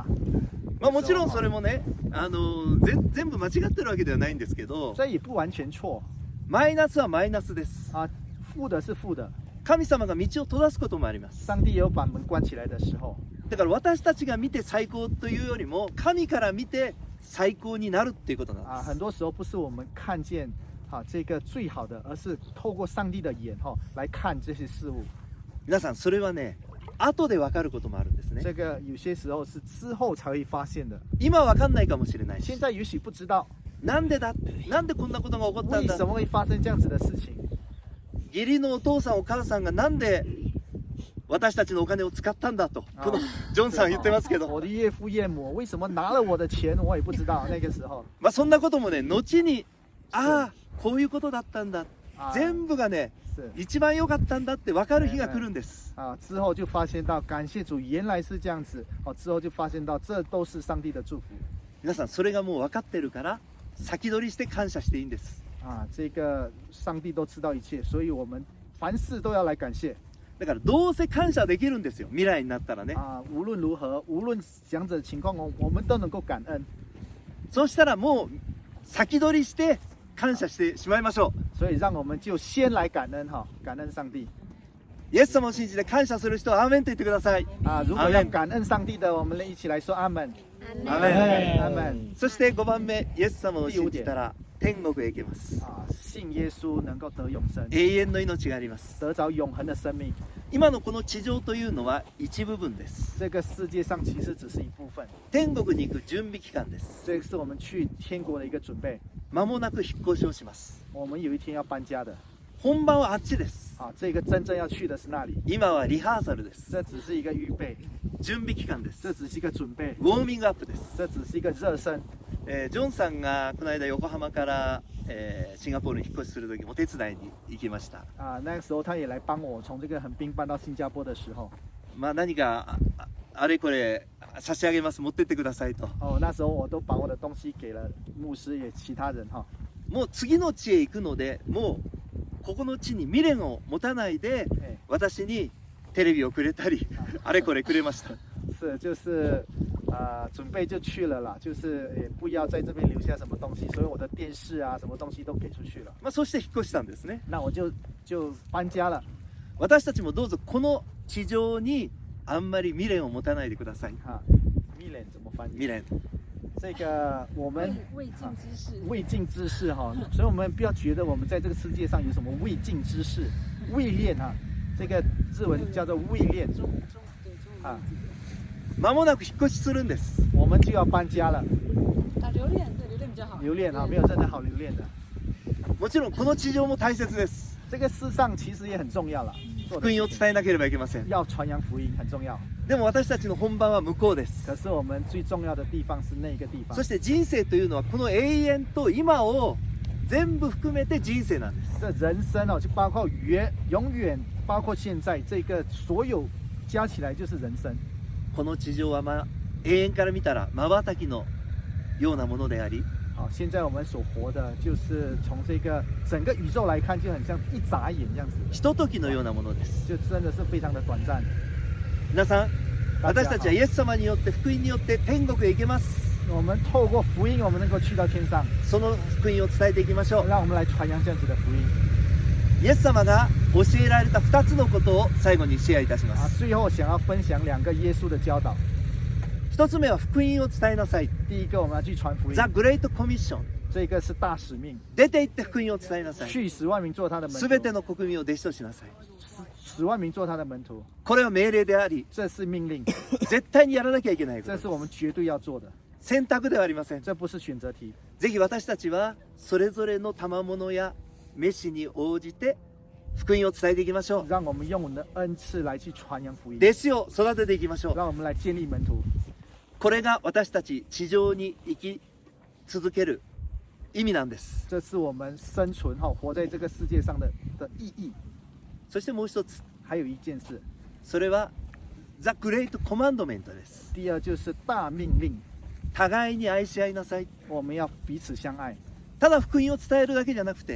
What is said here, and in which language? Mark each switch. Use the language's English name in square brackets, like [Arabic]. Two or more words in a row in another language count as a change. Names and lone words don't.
[Japanese] まあもちろんそれもね、全部間違ってるわけではないんですけど、 [Chinese] 这也不完全错 [Japanese] マイナスはマイナスです。 [Chinese] 啊，负的是负的。 [Japanese] 神様が道を閉ざすこともあります。 [Chinese] 上帝也有把门关起来的时候。 [Japanese] だから私たちが見て最高というよりも神から見て最高になるっていうことなん [Chinese] 啊， [Japanese] です。 [Chinese] 很多时候不是我们看见这个最好的，而是透过上帝的眼来看这些事物。 [Japanese] 皆さん、それはね、後で分かることもあるんですね。 [Chinese] 这个有些时候是之後才会发现的。 [Japanese] 今分かんないかもしれないし、 [Chinese] 现在也许不知道 [Japanese] なんでこんなことが起こったんだ。 [Chinese] 为什么会发生这样子的事情。 [Japanese] 義理のお父さんお母さんがなんで私たちのお金を使ったんだと、このジョンさん言ってますけど、 [Chinese] 我的岳父岳母为什么拿了我的钱，我也不知道。那个时候 [Japanese] まあそんなこともね、後にこういうことだったんだ。全部がね [Chinese] 是 [Japanese] 一番良かったんだって分かる日が来るんです。 [Chinese] 之后就发现到，感谢主，原来是这样子。之后就发现到，这都是上帝的祝福。 [Japanese] 皆さんそれがもう分かってるから先取りして感謝していいんです。 [Chinese] 这个上帝都知道一切，所以我们凡事都要来感谢。 [Japanese] だからどうせ感謝できるんですよ、未来になったらね。 [Chinese] 无论如何，无论怎样子的情况，我们都能够感恩。 [Japanese] そうしたらもう先取りして感謝してしまいましょう。 [Chinese] 所以让我们就先来感恩感恩上帝。 [Japanese] イエス様を信じて感謝する人はアーメンと言ってください。 [Chinese] 如果要感恩上帝的，我们一起来说阿门。 [Japanese] アーメン。 [Chinese] 阿门。 [Japanese] そして5番目、イエス様を信じたら天国へ行けます。 [Chinese] 信耶稣能够得永生， [Japanese] 永遠の命があります。 [Chinese] 得着永恒的生命。 [Japanese] 今のこの地上というのは一部分です。 [Chinese] 这个世界上其实只是一部分。 [Japanese] 天国に行く準備期間です。 [Chinese] 这是我们去天国的一个准备。 [Japanese] 間もなく引っ越しをします。 [Chinese] 我们有一天要搬家的。 [Japanese] 本番はあっちです。 [Chinese] 这个真正要去的是那里。 [Japanese] 今はリハーサルです。 [Chinese] 这只是一个预备。 [Japanese] 準備期間です。 [Chinese] 这只是一个准备。 [Japanese] ウォーミングアップです。 [Chinese] 这只是一个热身。 [Japanese] ジョンさんがこの間横浜から、シンガポールに引っ越しする時も手伝いに行きました。 [Chinese] 那个时候他也来帮我从这个横滨搬到新加坡的时候。 [Japanese] 何かあれこれ差し上げます、持ってってくださいと。 [Chinese] 那時候我都把我的東西給了牧師也其他人 [Japanese] もう次の地へ行くので、もうここの地に未練を持たないで、私にテレビをくれたり、あれこれくれました。 [Chinese] 是就是准备就去了啦，就是也不要在这边留下什么东西，所以我的电视什么东西都给出去了。 [Japanese] そして引っ越したんですね。 [Chinese] 那我就搬家了。 [Japanese] 私たちもどうぞこの地上にあんまり未練を持たないでください。 [Chinese] 未練怎么翻译？ [Japanese] 未練。 [Chinese] 这个我们未尽之事，未尽之事所以我们不要觉得我们在这个世界上有什么未尽之事，未练这个字文叫做未练 [Japanese] 間もなく引っ越しするんです。 [Chinese] 我们就要搬家了。留恋，对，留恋比较好。留恋没有真的好留恋的。 [Japanese] もちろんこの地上も大切です。 [Chinese] 这个世上其实也很重要了。 [Japanese] 福音を伝えなければいけません。 [Chinese] 要传扬福音很重要。 [Japanese] でも私たちの本番は向こうです。 [Chinese] 可是我们最重要的地方是那个地方。 [Japanese] そして人生というのはこの永遠と今を全部含めて人生なんです。 [Chinese] 这人生就包括永遠包括現在这个所有加起来就是人生。 [Japanese] この地上は永遠から見たら瞬きのようなものであり。 [Chinese] 现在我们所活的，就是从这个整个宇宙来看，就很像一眨眼这样子。 [Japanese] ひとときのようなものです。 [Chinese] 就真的是非常的短暂。 [Japanese] 皆さん、私たちはイエス様によって福音によって天国へ行けます。 [Chinese] 我们透过福音，我们能够去到天上。 [Japanese] その福音を伝えていきましょう。 [Chinese] 让我们来传扬这样子的福音。 [Japanese] イエス様が教えられた2つのことを最後にシェアいたします。 [Chinese] 最後想要分享2个耶稣的教導。 [Japanese] 1つ目は福音を伝えなさい。 [Chinese] 第一个我们要去传福音。 [English] The Great Commission。 [Chinese] 这个是大使命。 [Japanese] 出て行って福音を伝えなさい。 [Chinese] 去10万民做他的門徒。 [Japanese] すべての国民を弟子としなさい。 [Chinese] 10万民做他的門徒。 [Japanese] これは命令であり、 [Chinese] 这是命令。 [Japanese] 絶対にやらなきゃいけないことです。 [Chinese] 这是我们绝对要做的。 [Japanese] 選択ではありません。 [Chinese] 这不是選擇題。 [Japanese] ぜひ私たちはそれぞれの賜物や召しに応じて福音を伝えていきましょう。 [Chinese] 让我们用我们的恩赐来去传扬福音。 [Japanese] 弟子を育てていきましょう。 [Chinese] 让我们来建立門徒。 [Japanese] これが私たち地上に生き続ける意味なんです。 [Chinese] 这是我们生存活在这个世界上的意義。 [Japanese] そしてもう一つ。 [Chinese] 还有一件事。 [Japanese] それは [English] The Great Commandment [Japanese] です。 [Chinese] 第二就是大命令。 [Japanese] 互いに愛し合いなさい。 [Chinese] 我们要彼此相愛。 [Japanese] ただ福音を伝えるだけじゃなくて、